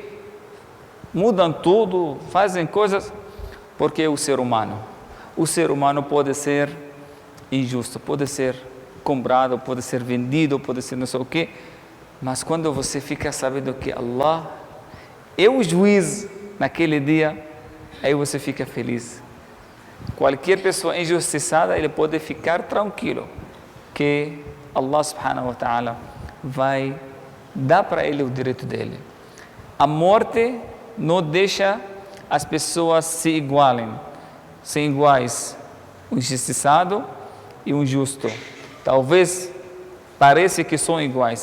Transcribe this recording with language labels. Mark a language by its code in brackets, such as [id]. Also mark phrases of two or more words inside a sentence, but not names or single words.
[pt] Mudam tudo, fazem coisas, porque o ser humano pode ser injusto, pode ser comprado, pode ser vendido, pode ser não sei o quê, mas quando você fica sabendo que Allah é o juiz naquele dia, aí você fica feliz. Qualquer pessoa injustiçada, ele pode ficar tranquilo, que Allah [ar] سبحانه وتعالى [pt] vai dar para ele o direito dele. A morte não deixa as pessoas se igualem, serem iguais, o injustiçado e o injusto. Talvez pareça que são iguais.